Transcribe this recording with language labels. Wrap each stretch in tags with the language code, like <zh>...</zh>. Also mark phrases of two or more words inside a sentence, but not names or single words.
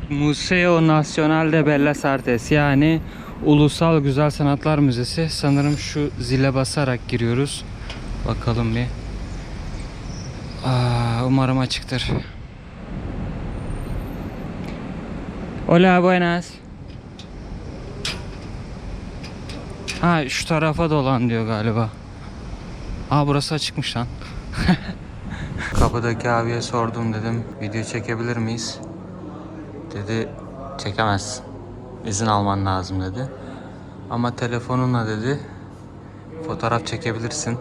<tr>Museo Nacional de Bellas Artes, yani Ulusal Güzel Sanatlar Müzesi. Sanırım şu zile basarak giriyoruz. Bakalım bir. Umarım açıktır.</tr> <es>Hola, buenas.</es> <tr>Ha, şu tarafa dolan diyor galiba. Burası açıkmış lan. Kapıdaki abiye sordum, dedim video çekebilir miyiz? Dedi çekemezsin. İzin alman lazım dedi. Ama telefonunla dedi fotoğraf çekebilirsin.</tr>